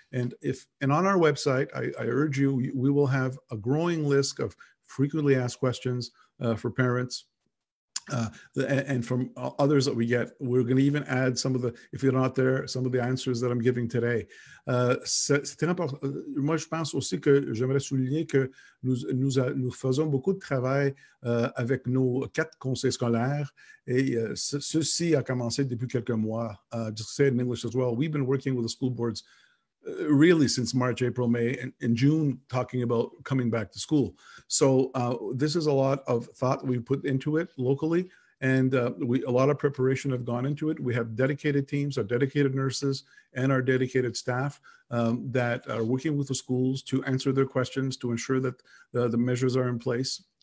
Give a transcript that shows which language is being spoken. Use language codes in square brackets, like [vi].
[en] And on our website, I urge you, we will have a growing list of frequently asked questions for parents. And from others that we get, we're going to even add some of the, if you're not there, some of the answers that I'm giving today. [fr] C'est très important. Moi, je pense aussi que j'aimerais souligner que nous faisons beaucoup de travail avec nos 4 conseils scolaires et ceci a commencé depuis quelques mois. [en] Just to say it in English as well, we've been working with the school boards really since March, April, May, and June, talking about coming back to school. So this is a lot of thought we put into it locally, and a lot of preparation have gone into it. We have dedicated teams, our dedicated nurses, and our dedicated staff that are working with the schools to answer their questions, to ensure that the measures are in place.